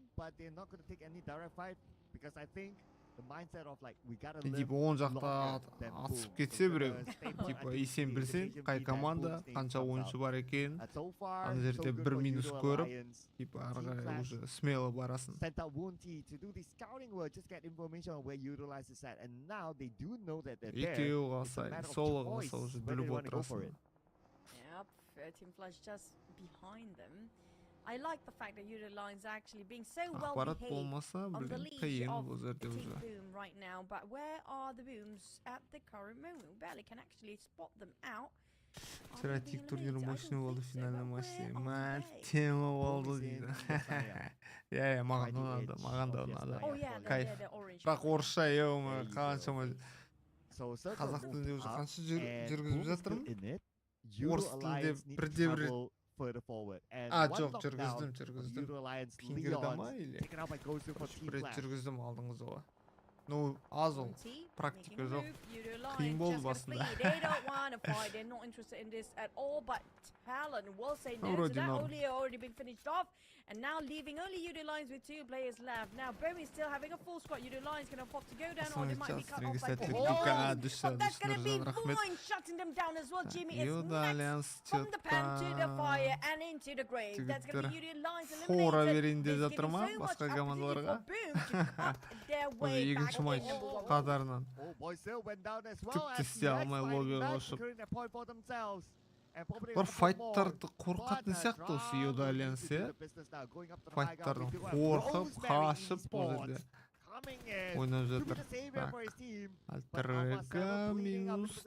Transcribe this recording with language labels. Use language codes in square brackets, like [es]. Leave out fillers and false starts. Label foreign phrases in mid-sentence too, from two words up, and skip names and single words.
[kk] Типа 10 жақта атысып кетсе біреу, типа есен білсең, қай команда қанша ойыншы бар екен, ана жерде 1 минус көріп, типа ары қарай [ru] уже смело [kk] барасың. Екеу қалса, солы қалса уже біліп отырасың. [en] I like the fact that Euro Lines are actually being so well [kk] Ақпарат [en] behaved [kk] болмаса, [en] on the [kk] блин, [en] leash [kk] қиын [en] of [kk] бұл жерде [en] Team [kk] уже. [en] Boom right now. But where are the Booms at the current moment? We barely can actually spot them out. [kk] Тиратик турнирі мощный болды, финальный матчте. Мә, тема болды дейді. Иә, маған ұнады, маған да ұнады. Кайф. Бірақ орысша, еуі, қаншама қазақ тілінде уже қанша жүргізіп жатырмын. Орыс тілінде бірде-бір жоқ, жүргіздім. Пингерда ма, или? Бір рет жүргіздім алдыңызға. Ну, аз ол, практика жоқ. Қиын болды басында. [ru] Вроде норм. [en] And now leaving only Udo Lines with 2 players left. Now Bowie still having a full squad. Udo Lines going to pop to go down, or they might be cut off by but that's going to be Voin shutting them down as well. Jimmy is next from the pan to the fire and into the grave. That's going to be Udo Lines eliminated. This is getting so much opportunity for Boom to cut their way back to [kk] матч [en] number 1. [kk] қатарынан. Тіпті істей алмай лоббиға ұшып. Бір файттарды қорқатын сияқты осы Юда Альянс, иә? Файттардан қорқып, қашып бұл жерде ойнап жатыр. Так, Альтерега минус.